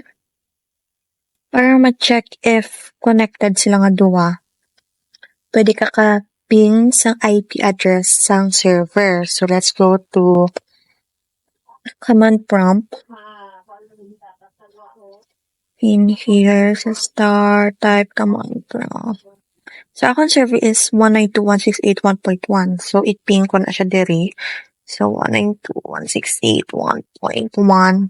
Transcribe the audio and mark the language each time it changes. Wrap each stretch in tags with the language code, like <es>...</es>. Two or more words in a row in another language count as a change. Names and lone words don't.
<hil>Para ma-check if connected sila nga duwa. Pwede ka ka-ping sa IP address sang server.</hil> <en>So, let's go to command prompt. In here, sa start, type command prompt. So, akong server is 192.168.1.1. So,</en> <hil>it-ping ko na siya diri.</hil> <en>So, 192.168.1.1.</en>